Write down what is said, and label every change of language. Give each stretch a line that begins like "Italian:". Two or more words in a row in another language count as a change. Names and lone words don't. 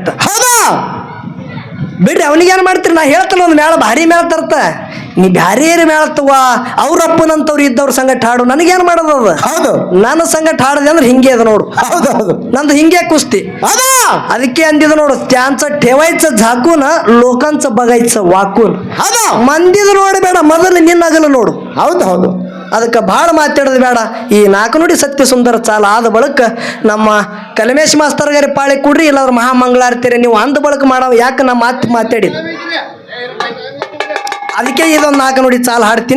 Kannada: ಹೌದಾ ಬಿಡ್ರಿ ಅವನಿಗೇನು ಮಾಡ್ತೀರಿ. ನಾ ಹೇಳ್ತಾನೆ ಒಂದು ಮೇಳ ಭಾರಿ ಮೇಳ ತರ್ತ. ನೀ ಬ್ಯಾರೆ ಮೇಳ ತಗೋ. ಅವ್ರಪ್ಪನಂತವ್ರು ಇದ್ದವ್ರ ಸಂಗಟ ಹಾಡು. ನನಗೇನು ಮಾಡೋದು ಅದು. ಹೌದು ನನ್ನ ಸಂಗಟ ಹಾಡದೆ ಅಂದ್ರೆ ಹಿಂಗೆ ಅದ ನೋಡು. ಹೌದು ಹೌದು ನಂದು ಹಿಂಗೆ ಕುಸ್ತಿ. ಅದಕ್ಕೆ ಅಂದಿದ ನೋಡು,
Marathi: त्यांचं ठेवायचं झाकून लोकांचं बघायचं वाकून.
Kannada: ಮಂದಿದು ನೋಡಬೇಡ, ಮೊದಲು ನಿನ್ನಗಲು ನೋಡು. ಹೌದು ಹೌದು ಅದಕ್ಕೆ ಭಾಳ ಮಾತಾಡೋದು ಬೇಡ. ಈ 4 ನುಡಿ ಸತ್ಯ ಸುಂದರ ಚಾಲ ಆದ ಬಳಿಕ ನಮ್ಮ ಕಲ್ಮೇಶ್ ಮಾಸ್ತರ್ಗಾರಿ ಪಾಳಿ ಕೊಡ್ರಿ, ಇಲ್ಲಾಂದ್ರೆ ಮಹಾಮಂಗಳಾರ್ತಿರಿ ನೀವು ಅಂದ ಬಳಕ ಮಾಡವ. ಯಾಕೆ ನಾ ಮಾತಾಡಿದ ಅದಕ್ಕೆ ಇದೊಂದು 4 ನುಡಿ ಚಾಲ ಹಾಡ್ತೀನಿ.